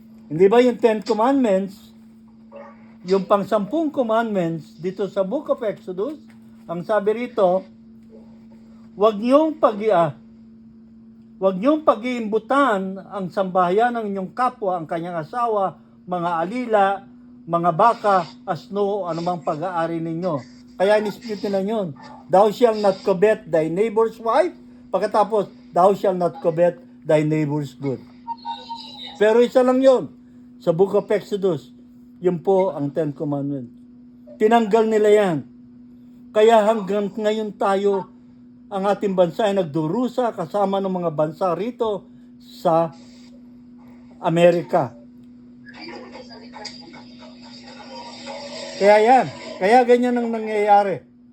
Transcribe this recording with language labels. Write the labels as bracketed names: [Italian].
[Filipino] Hindi ba yung Ten Commandments, yung pang 10 commandments dito sa Book of Exodus, ang sabi rito, huwag niyong Huwag niyong pag-iimbutan ang sambahayan ng inyong kapwa, ang kanyang asawa, mga alila, mga baka, asno, anumang pag-aari ninyo. Kaya in-dispute nila yun. [English] Thou shalt not covet thy neighbor's wife. [Filipino] Pagkatapos, [English] thou shalt not covet thy neighbor's good. [Filipino] Pero isa lang yun. Sa Book of Exodus, yun po ang Ten Commandments. Tinanggal nila yan. Kaya hanggang ngayon tayo, ang ating bansa ay nagdurusa kasama ng mga bansa rito sa Amerika. Kaya yan. Kaya ganyan ang nangyayari.